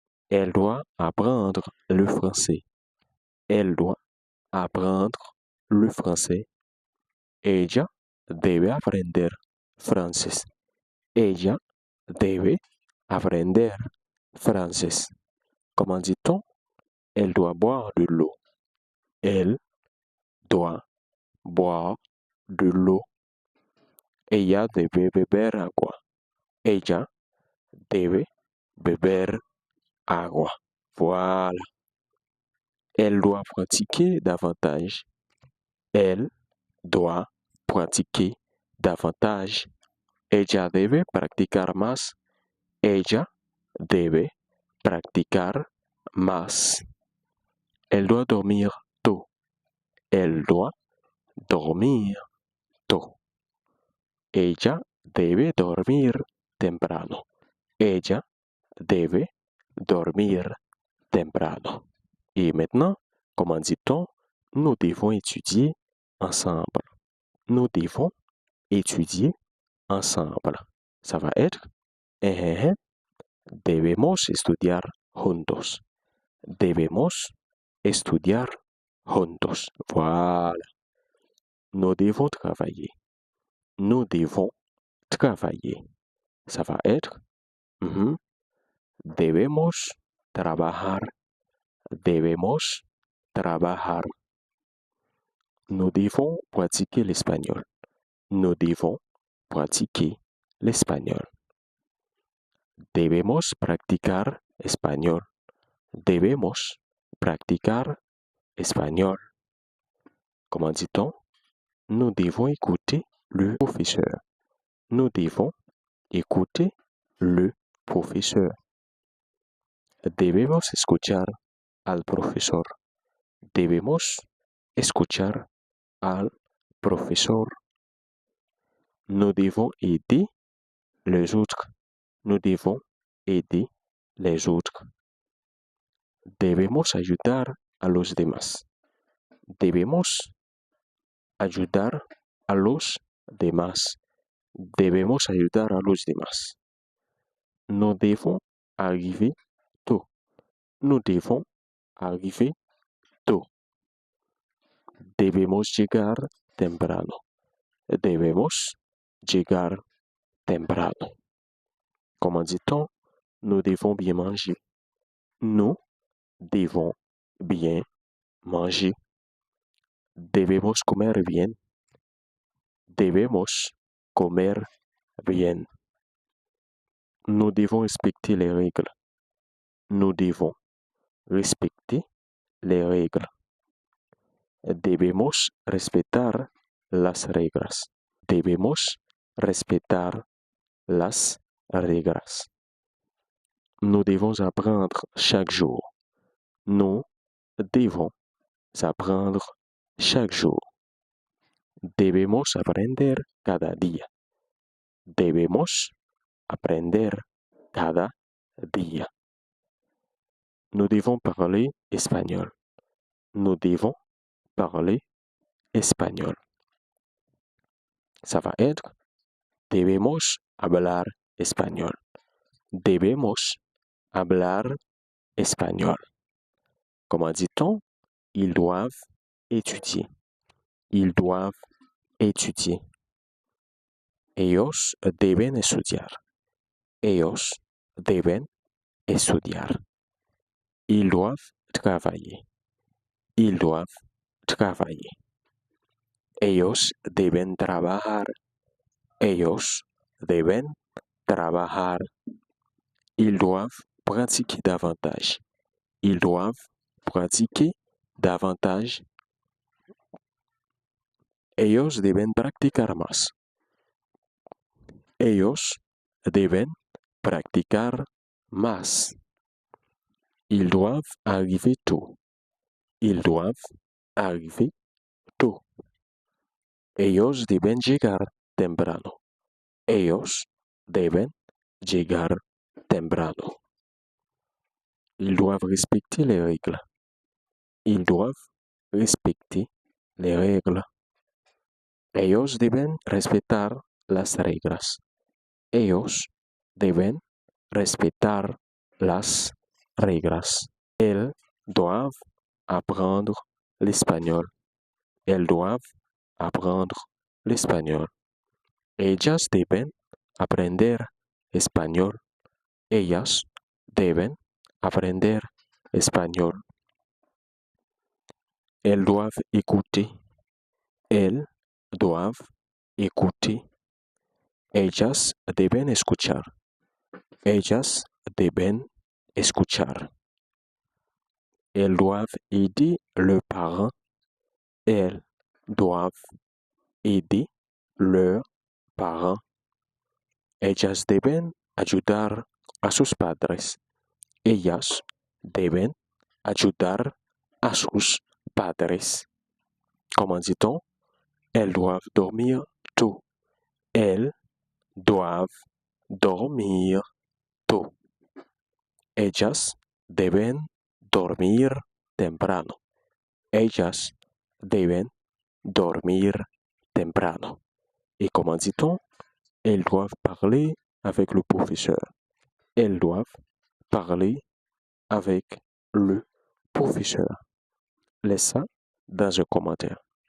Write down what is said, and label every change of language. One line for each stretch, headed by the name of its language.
French: Elle doit apprendre le français. Elle doit apprendre le français.
Spanish: Ella debe aprender francés. Ella debe aprender francés.
French: Comment dit-on? Elle doit boire de l'eau. Elle doit boire de l'eau.
Spanish: Ella debe beber agua. Ella debe beber agua. Voilà.
French: Elle doit pratiquer davantage. Elle doit pratiquer davantage.
Spanish: Ella debe practicar más. Ella debe practicar más.
French: Elle doit dormir tôt. Elle doit dormir tôt.
Spanish: Ella debe dormir temprano. Ella debe dormir temprano.
French: Et maintenant, comment dit-on? Nous devons étudier ensemble. Nous devons étudier ensemble. Ça va être
Spanish: debemos estudiar juntos. Debemos estudiar juntos.
French: Voilà. Nous devons travailler. Nous devons travailler. Ça va être
Spanish: debemos trabajar. Debemos trabajar.
French: Nous devons pratiquer l'espagnol. Nous devons pratiquer l'espagnol.
Spanish: Debemos practicar español. Debemos practicar espagnol.
French: Comment dit-on? Nous devons écouter le professeur. Nous devons écouter le professeur.
Spanish: Debemos escuchar al profesor. Debemos escuchar al profesor.
French: Nous devons aider les autres. Nous devons aider les autres.
Spanish: Debemos ayudar a los demás. Debemos ayudar a los demás. Debemos ayudar a los demás.
French: Nous devons arriver tôt. Nous devons arriver tôt.
Spanish: Debemos llegar temprano. Debemos llegar temprano.
French: Comment dit-on? Nous devons bien manger. Nous devons bien manger.
Spanish: Debemos comer bien. Debemos comer bien.
French: Nous devons respecter les règles. Nous devons respecter les règles.
Spanish: Debemos respetar las reglas. Debemos respetar las reglas.
French: Nous devons apprendre chaque jour. Nous devons apprendre chaque jour.
Spanish: Debemos aprender cada día. Debemos aprender cada día.
French: Nous devons parler espagnol. Nous devons parler espagnol. Ça va être
Spanish: debemos hablar español. Debemos hablar espagnol.
French: Comment dit-on? Ils doivent étudier. Ils doivent étudier.
Spanish: Ellos deben estudiar. Ellos deben estudiar.
French: Ils doivent travailler. Ils doivent travailler.
Spanish: Ellos deben trabajar. Ellos deben trabajar.
French: Ils doivent pratiquer davantage. Ils doivent pratiquer davantage.
Spanish: Ellos deben practicar más. Ellos deben practicar más.
French: Ils doivent arriver tôt. Ils doivent arriver tôt.
Spanish: Ellos deben llegar temprano. Ellos deben llegar temprano.
French: Ils doivent respecter les règles. Ils doivent respecter les règles.
Spanish: Ellos deben respetar las reglas. Ellos deben respetar las reglas.
French: Elles doivent apprendre l'espagnol. Elles doivent apprendre l'espagnol.
Spanish: Ellas deben aprender español. Ellas deben aprender español.
French: Elles doivent écouter. Elles doivent écouter.
Spanish: Ellas deben escuchar. Ellas deben escuchar.
French: Elles doivent aider leurs parents. Elles doivent aider leurs parents.
Spanish: Ellas deben ayudar a sus padres. Ellas deben ayudar a sus padres.
French: Comment dit-on? Elles doivent dormir tôt. Elles doivent dormir tôt.
Spanish: Ellas deben dormir temprano. Ellas deben dormir temprano.
French: Et comment dit-on? Elles doivent parler avec le professeur. Elles doivent parler avec le professeur. Laisse ça dans un commentaire.